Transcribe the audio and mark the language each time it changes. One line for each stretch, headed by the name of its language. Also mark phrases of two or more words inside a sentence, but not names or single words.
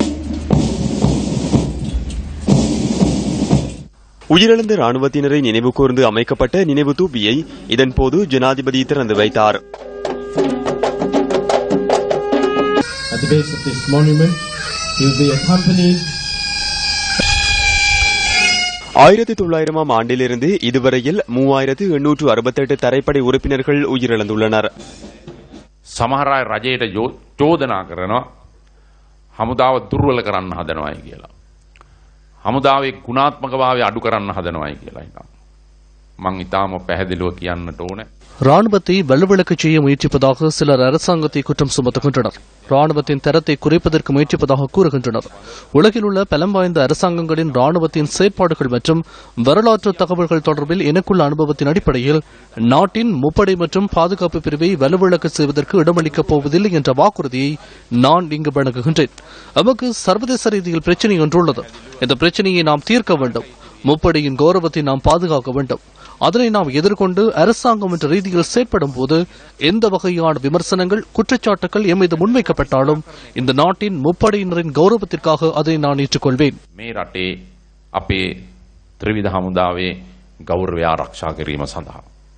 Tamil: உயிரிழந்த ராணுவத்தினரை நினைவு கூர்ந்து அமைக்கப்பட்ட நினைவு தூபியை இதன்போது ஜனாதிபதி திறந்து வைத்தார். 1900 ஆண்டிலிருந்து இதுவரையில் 3868 தரைப்படை உறுப்பினர்கள் உயிரிழந்துள்ளனர்.
Sinhala: සමහර අය රජයට චෝදනා කරනවා හමුදාව දුර්වල කරන්න හදනවායි කියලා. හමුදාවේ ගුණාත්මකභාවය අඩු කරන්න හදනවායි කියලා හිතනවා. මං ඊටාම පැහැදිලිව කියන්නට ඕනේ.
Tamil: ராணுவத்தை வலுவிழக்கச் செய்ய முயற்சிப்பதாக சிலர் அரசாங்கத்தை குற்றம் சுமத்துகின்றனர். ராணுவத்தின் தரத்தை குறைப்பதற்கு முயற்சிப்பதாக கூறுகின்றனர். உலகில் உள்ள பலம் வாய்ந்த அரசாங்கங்களின் ராணுவத்தின் செயற்பாடுகள் மற்றும் வரலாற்று தகவல்கள் தொடர்பில் எனக்குள்ள அனுபவத்தின் அடிப்படையில் நாட்டின் முப்படை மற்றும் பாதுகாப்பு பிரிவை வலுவிழக்க செய்வதற்கு இடமளிக்கப் போவதில்லை என்ற வாக்குறுதியை நான் இங்கு வழங்குகின்றேன். நமக்கு சர்வதேச ரீதியில் பிரச்சினை ஒன்றுள்ளது. இந்த பிரச்சினையை நாம் தீர்க்க வேண்டும். முப்படையின் கௌரவத்தை நாம் பாதுகாக்க வேண்டும். அதனை நாம் எதிர்கொண்டு அரசாங்கம் என்ற ரீதியில் செயற்படும் போது எந்த வகையான விமர்சனங்கள் குற்றச்சாட்டுகள் எம்மீது முன்வைக்கப்பட்டாலும் இந்த நாட்டின் முப்படையினரின் கௌரவத்திற்காக அதை நான் ஏற்றுக்கொள்வேன்.
Sinhala: මේ රටේ අපේ ත්‍රිවිධ හමුදාවේ ගෞරවය ආරක්ෂා කිරීම සඳහා